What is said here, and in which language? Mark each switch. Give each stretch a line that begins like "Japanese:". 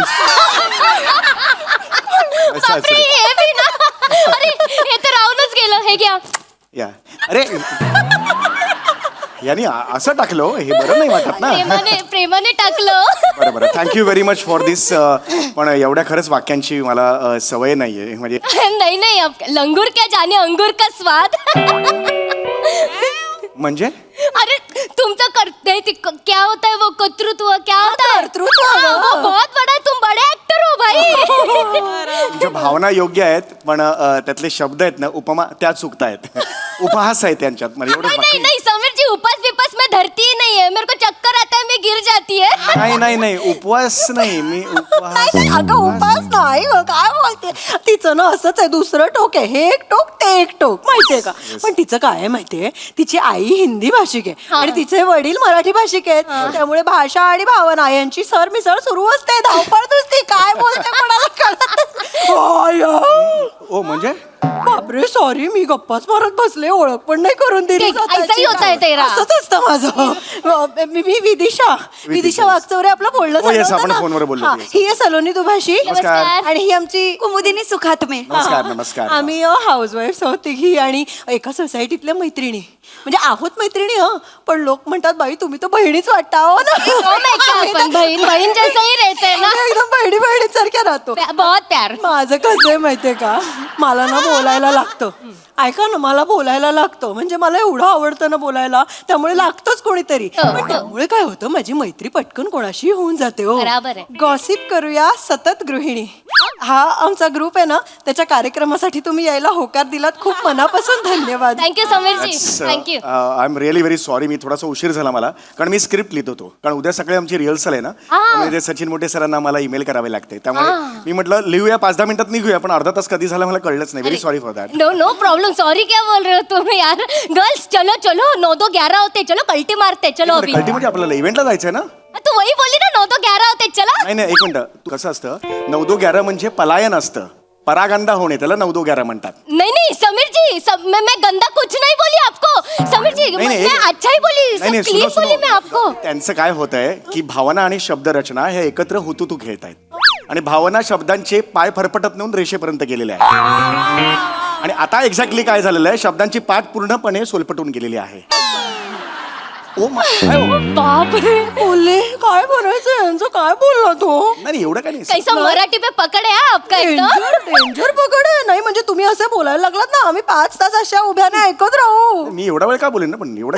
Marathi: बापरे, हे बी ना. अरे हे तर राहूनच गेलं. हे घ्या. या अरे यांनी असं टाकलं हे बरं नाही वाटत ना. प्रेमाने टाकलं. बरं बरं,
English: Thank you very much for this.
Marathi: पण एवढ्या खरंच वाक्यांची मला सवय नाहीये. म्हणजे
Hindi: नहीं नहीं, अब लंगूर क्या जाने अंगूर का स्वाद.
Marathi: म्हणजे
Hindi: अरे तुमचं करते क्या होता है वो कर्तृत्व क्या होता है. वो बहुत बड़ा है. तुम बड़े एक्टर हो भाई.
Marathi: तुमच्या भावना योग्य आहेत पण त्यातले शब्द आहेत ना उपमा त्या चुकतायत. उपहास आहे त्यांच्यात. म्हणजे एवढंच
Hindi: नहीं
Marathi: बाकी
Hindi: नहीं समीर जी, उपास विपास में धरती ही नहीं है. मेरे को चक्कर आता है, मैं गिर जाती है.
Marathi: नाही नाही नाही उपवास नाही मी उपहास. नाही अगं उपास नाही हो, काय बोलते. तिचं ना असंच आहे. दुसरं टोक आहे. हे एक टोक ते एक टोक माहितीये का. पण तिचं काय आहे माहितीये, तिची आई हिंदी भाषिक आहे आणि तिचे वडील मराठी भाषिक आहेत. त्यामुळे भाषा आणि भावना यांची सरमिसळ सुरू असते. धावपळ नुसती. काय बोलते कोणाला कळत नाही. ओ म्हणजे बापरे सॉरी, मी गप्पाच मारत बसले. ओळख पण नाही करून दिली.
Hindi: ठीक, ऐसाही होता है तेरा.
Marathi: असंच असतं माझं. मी विदिशा वागचौरे आपलं बोलणं हो, yes, झालं होतं आपण ना. फोनवर बोललो हा, होतो, yes. ही आहे सलोनी दुभाषी नमस्कार. आणि ही आमची कुमुदिनी सुखात्मे. नमस्कार नमस्कार. आम्ही हाऊसवाईफ आहोत तिघी आणि एका सोसायटीतल्या मैत्रिणी. म्हणजे आहोत मैत्रिणी हो, पण लोक म्हणतात बाई तुम्ही तर बहिणीच वाटता हो ना.
Hindi: हो मैं क्या, अपन बहन बहन जैसे ही रहते हैं ना.
Marathi: एकदम बहिणी सारख्या राहतो.
Hindi: बहुत प्यार.
Marathi: माझं कसं आहे माहितीये का, मला ना बोलायला लागतं. ऐका ना, मला बोलायला लागतं. म्हणजे मला एवढं आवडतं ना बोलायला, त्यामुळे लागतंच कोणीतरी. पण त्यामुळे काय होतं, माझी मैत्री पटकन कोणाशी होऊन जाते हो. बराबर आहे. गॉसिप करूया सतत गृहिणी हा आमचा ग्रुप आहे ना, त्याच्या कार्यक्रमासाठी तुम्ही यायला होकार दिलात. खूप मनापासून धन्यवाद. Thank you Sameer G, thank you.
English: I am really very sorry.
Marathi: मी थोडासा उशीर झाला मला, कारण मी स्क्रिप्ट लिहित होतो. कारण उद्या सकाळी आमची रिहर्सल आहे ना, त्यामुळे ते सचिन मोठे सरांना मला ईमेल करावे लागते. त्यामुळे मी म्हटलं लिहूया 5-10 मिनिटात निघूया, पण अर्धा तास कधी झाला मला कळलंच नाही.
English: Very sorry for that. No no problem.
Hindi: Sorry क्या बोल रहे हो तुम यार. गर्ल्स चलो चलो, 9-2-11 होते. चलो कल्टी मारते. चलो अभी.
Marathi: कल्टी म्हणजे आपल्याला इव्हेंटला जायचंय ना.
Hindi: तू वही बोली ना, 9-2-11 होते. चला.
Marathi: नाही नाही, एक मिनिट. कसं असतं 9-2-11 म्हणजे पलायन असतं. परागंदा होणे त्याला 9-2-11 म्हणतात.
Hindi: नहीं नहीं समीर जी, मैं गंदा कुछ नहीं बोली आपको. समीर जी मैं अच्छा ही बोली, सब क्लीन बोली मैं आपको.
Marathi: त्यांचं काय होत आहे की भावना आणि शब्दरचना हे एकत्र हुतुतू खेळत आहेत. आणि भावना शब्दांचे पाय फरफटत नेऊन रेषेपर्यंत गेलेले आहेत. आणि आता एक्झॅक्टली काय झालेलं आहे, शब्दांची पाठ पूर्णपणे सोलपटून गेलेली आहे. ओ बाप रे, बोलले काय बोलायचं यांचं, काय बोलला तो. नाही एवढं काय नाही.
Hindi: कैसा मराठी पे पकड है आपका एकदम.
Marathi: डेंजर पकड आहे. नाही म्हणजे तुम्ही असं बोलायला लागलात ना, आम्ही 5 तास अशा उभ्याने ऐकत राहू. मी एवढा वेळ का बोलेन ना, पण एवढं